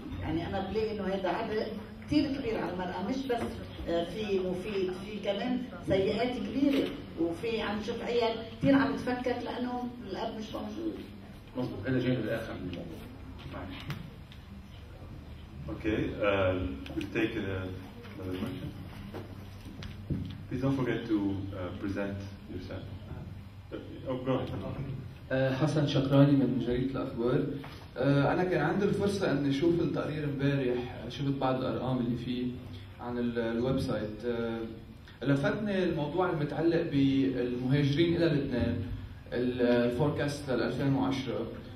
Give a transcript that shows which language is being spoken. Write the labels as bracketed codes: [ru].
[ar] يعني أنا بلاقي إنه هذا عبء كثير كبير على المرأة، مش بس في مفيد، في كمان سيئات كبيرة، وفي عم نشوف عيال كثير عم تفكك لأنه الأب مش موجود. مظبوط، هذا جانب الآخر من الموضوع. [en] Okay, we'll take another question. Please don't forget to present yourself. Oh, go ahead. [ar] حسن شكراني من جريدة الأخبار. أنا كان عندي الفرصة أن أشوف التقرير امبارح، شفت بعض الأرقام اللي فيه عن الويب سايت. لفتني الموضوع المتعلق بالمهاجرين إلى لبنان، الفوركاست لل 2010.